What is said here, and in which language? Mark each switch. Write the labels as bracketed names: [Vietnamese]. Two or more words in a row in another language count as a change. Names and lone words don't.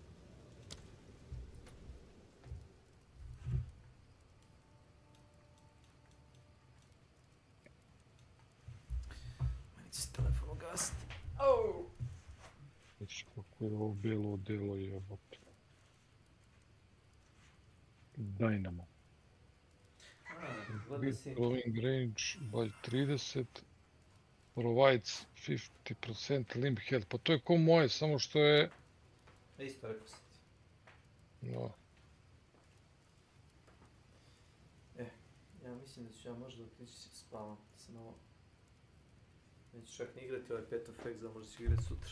[Serbian] Meni će se telefon ugasiti. Vidiš kako je ovo bilo delo jebote. [English] Dynamo. Glowing range by 30. Provides 50% limb health. [Serbian] Pa to je ko moje, samo što je... Isto rekao sam ti. No. Ja mislim da ću ja možda otići se spavam. Sam ovo... Neću čak ni igrati ovaj Path of Exile, možda ću igrati sutra.